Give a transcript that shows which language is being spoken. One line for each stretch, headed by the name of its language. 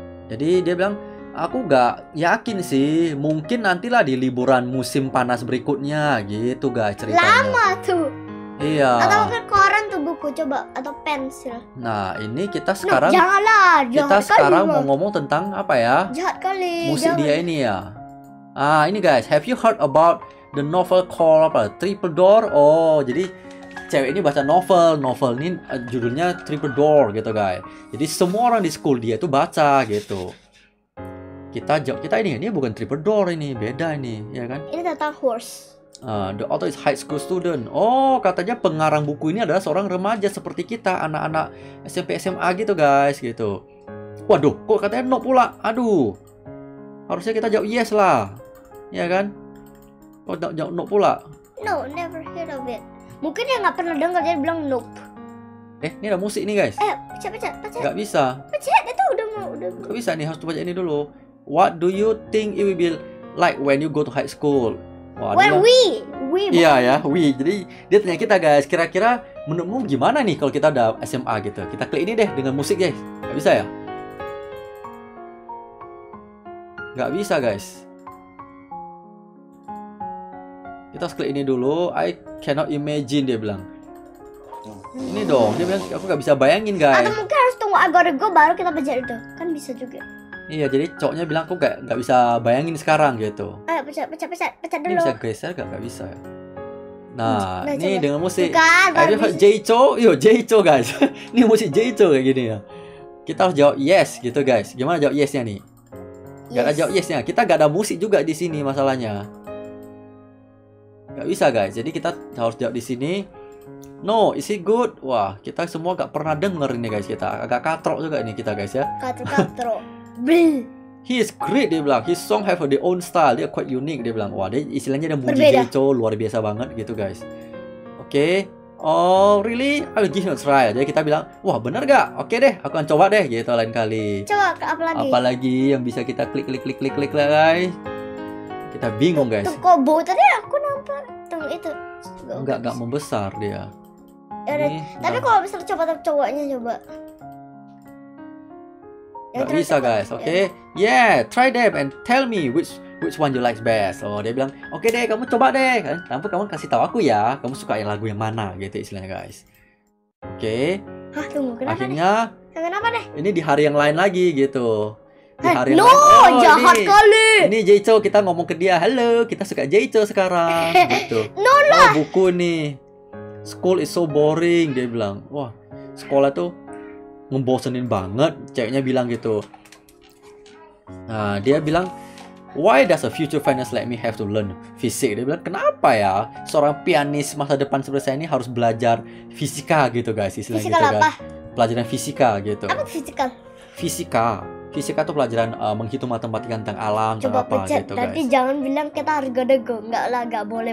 Indonesian: Jadi dia bilang, aku gak yakin sih, mungkin nantilah di liburan musim panas berikutnya gitu guys ceritanya. Lama tuh. Iya. Atau mungkin koran tuh buku, coba, atau pensil. Nah, ini kita sekarang janganlah, kita sekarang mau ngomong tentang apa ya? Jahat kali. Musik dia ini ya. Ini
English: guys, have you heard about the novel called apa?
Indonesian: Triple Door? Oh, jadi cewek ini baca novel. Novel ini judulnya Triple Door gitu guys. Jadi semua orang di school dia itu baca gitu. Kita ini bukan Triple Door ini, beda ini, ya kan? Ini tentang horse.
English: The author is high school student.
Indonesian: Oh, katanya pengarang buku ini adalah seorang remaja seperti kita, anak-anak SMP SMA gitu guys, gitu. Waduh, kok katanya no pula? Aduh. Harusnya kita jawab yes lah. Ya kan? Kok jawab no pula?
English: No, never heard of it.
Indonesian: Mungkin dia nggak pernah dengar, dia bilang nope. Ini ada musik nih guys. Pencet. Nggak bisa. Pencet, itu udah. Nggak bisa nih, harus baca ini dulu.
English: What do you think it will be like when you go to high school? Wah, when we
Indonesian: iya ya, Jadi dia tanya kita guys, kira-kira menurutmu gimana nih kalau kita udah SMA gitu? Kita klik ini deh dengan musik guys. Nggak bisa ya? Nggak bisa guys. Kita harus klik ini dulu.
English: I cannot imagine
Indonesian: dia bilang. Ini dong, dia bilang aku nggak bisa bayangin guys. Atau mungkin harus tunggu
English: I gotta go
Indonesian: baru kita baca itu, kan bisa juga. Iya, jadi cowoknya bilang aku nggak bisa bayangin sekarang gitu. Ayo pencet dulu. Ini bisa geser nggak bisa ya? Nah, ini coba. dengan musik. Bukan,
English: Have you heard Jeicho?
Indonesian: Yo, Jeicho guys. Ini musik Jeicho kayak gini ya. Kita harus jawab yes gitu guys. Gimana jawab yesnya nih? Gak ada jawab yesnya. Kita gak ada musik juga di sini masalahnya. Gak bisa guys. Jadi kita harus jawab di sini.
English: No, is it good?
Indonesian: Wah, kita semua gak pernah denger ini guys kita. Agak katrok juga ini kita guys ya. Katrok.
English: He is great
Indonesian: dia bilang.
English: His song have their own style.
Indonesian: Dia
English: quite unique
Indonesian: dia bilang. Wah, dia istilahnya dia muji Berbeda. Jeicho luar biasa banget gitu guys. Oke.
English: Oh, really? I will give you a try.
Indonesian: Jadi kita bilang, wah bener gak? Oke deh, aku akan coba deh gitu lain kali. Coba apa lagi? Apalagi yang bisa kita klik lah guys. Kita bingung guys. Tuh kok bau tadi aku nampak. Tuh itu. Enggak membesar dia. Ya, tapi kalau misalnya coba cowoknya coba. Gak bisa guys, oke?
English: Yeah, try them and tell me which one you like best.
Indonesian: Oh, dia bilang, oke deh, kamu coba deh kan. Tapi kamu kasih tahu aku ya, kamu suka yang lagu yang mana gitu istilahnya guys. Oke. Hah, tunggu, kenapa akhirnya nih? Kenapa deh? Ini di hari yang lain lagi gitu. Di hari
English: no,
Indonesian: yang lain. Oh, jahat kali. Ini Jeicho, kita ngomong ke dia, halo, kita suka Jeicho sekarang gitu. No lah. Oh, buku nih.
English: School is so boring,
Indonesian: dia bilang. Wah, sekolah tuh ngebosenin banget, ceweknya bilang gitu. Nah, dia bilang,
English: why does a future finance like me have to learn physics?
Indonesian: Dia bilang, kenapa ya seorang pianis masa depan seperti saya ini harus belajar fisika gitu guys, istilahnya Fisikal gitu apa? kan. Pelajaran fisika gitu. Apa fisikal? Fisika tuh pelajaran menghitung matematika tentang alam, Coba tentang apa pencet, gitu nanti guys. jangan bilang kita harus go. Enggak lah, enggak boleh